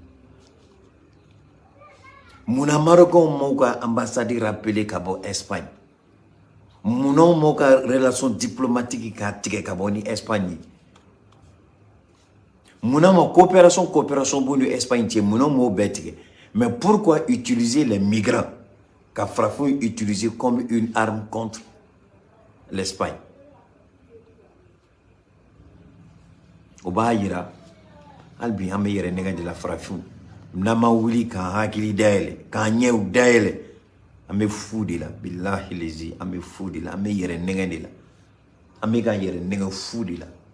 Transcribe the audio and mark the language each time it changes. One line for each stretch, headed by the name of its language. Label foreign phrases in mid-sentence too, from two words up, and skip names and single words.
Bambara: munna Marocains m'u ka ambassade rappelé ka bɔ Espagne munna m'u ka
French: relation diplomatique
Bambara: ka tigɛ ka bɔ ni Espagne munna ma coopération b'u ni Espagne cɛ munna m'o bɛɛ tigɛ
French: mais pourquoi utiliser les migrants
Bambara: ka farafin
French: utiliser comme une arme contre l'Espagne
Bambara: o b'a yira hali bi an bɛ yɛrɛ nɛgɛ de la farafin n'an ma wuli k'an hakili dayɛlɛ k'an ɲɛw dayɛlɛ an bɛ fu de la bilahi lezi an bɛ fu de la an bɛ yɛrɛ nɛgɛ de la an bɛ ka yɛrɛ nɛgɛ fu de la